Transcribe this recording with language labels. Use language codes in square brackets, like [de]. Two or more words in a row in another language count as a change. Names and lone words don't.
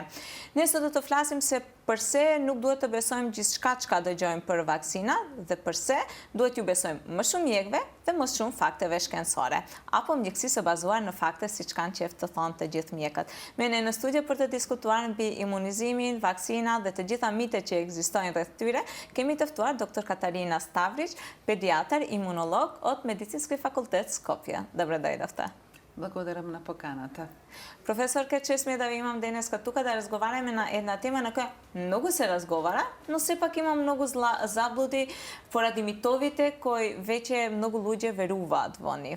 [sq] Ne sot do të flasim se përse nuk duhet të besojmë gjithçka çka dëgjojmë për vaksina dhe përse duhet ju besojmë më shumë mjekëve dhe më shumë fakteve shkencore, apo mjekësisë së bazuar në fakte siç kanë qejf të thonë të gjithë mjekët. Me ne në studio për të diskutuar mbi imunizimin, vaksinat dhe të gjitha mitet që ekzistojnë rreth tyre, kemi të ftuar dr. [mk] Katarina Stavrić, pediatër, имунолог од Медицински факултет Скопје. Добре. Благодарам на поканата. Професор, ке чест ми е да ви имам денеска тука да разговараме на една тема на која многу се разговара, но сепак има многу заблуди поради митовите кои веќе многу луѓе веруваат во нив.